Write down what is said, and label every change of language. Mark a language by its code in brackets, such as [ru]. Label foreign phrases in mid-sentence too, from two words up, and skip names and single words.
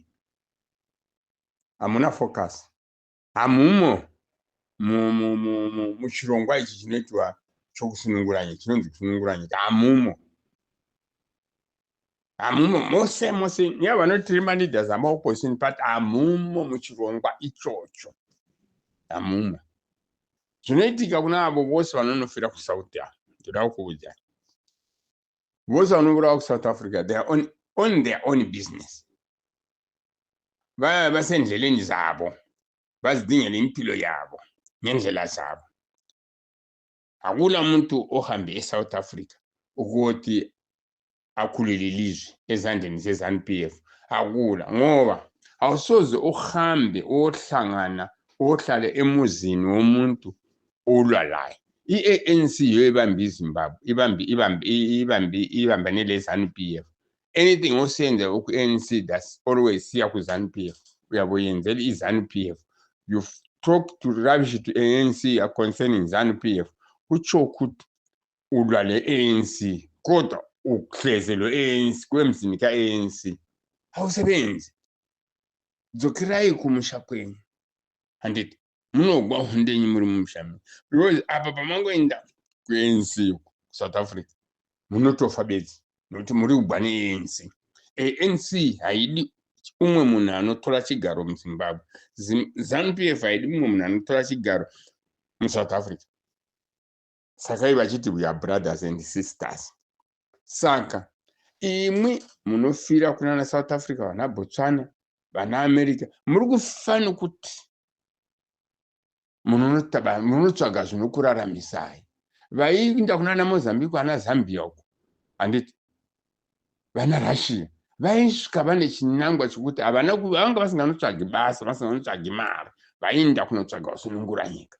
[sn] Hamuna focus, hamumo muchirongwa ichi chinoitwa chokusunungura nyika, chinonzi kusunungura nyika, hamumo. Hamumo mose nevanotiri leaders amaopposition party hamumo muchirongwa ichocho, hamumo. Zvinoitika kuna avo vose vanonofira kuSouth, ndoda kuudza vose vanofira kuSouth Africa, [en] they are on their own business. [nd] Vasendleleni zavo, vazidingela impilo yavo ngendlela zavo. Hakuna muntu ohambe eSouth Africa ukuthi akhulele ilizwe ezandleni zeZANU-PF. Hakuna, ngoba awusoze uhambe ohlangana ohlale emuzini womuntu olwa laye. I-ANC yoyibambe iZimbabwe, ibambane leZANU-PF. Anything osenza ku-ANC [en] that's always [nd] siya ku-ZANU-PF. Uyaboyenzela iZANU-PF. [en] You talk to rubbish to ANC concerning ZANU-PF. [nd] Kutsho ukuthi ulwa le-ANC kodwa uhleze lo-ANC kwemzini ka-ANC awusebenzi. [sn] Dzokerai kumusha kwenyu handiti munogwa hundenyi muri mumusha, because apa pamangoenda ku-ANC South Africa munotofa bedzi nokuti muri kugwa ne-ANC. ANC haidi umwe munhu anotora chigaro muZimbabwe. ZANU-PF haidi umwe munhu anotora chigaro muSouth Africa. Saka vachiti [en] we are brothers and sisters. [sn] Saka imwi munofira kunana South Africa, vana Botswana, vana America, muri kufana kuti munotsvaga zvinokuraramisai. Vainda kunana Mozambique, vana Zambia uko handiti vana Russia vaisvika vane chinangwa chokuti vanga vasinganotsvagi basa, vasinganotsvagi mari, vainda kunotsvaga kusunungura nyika.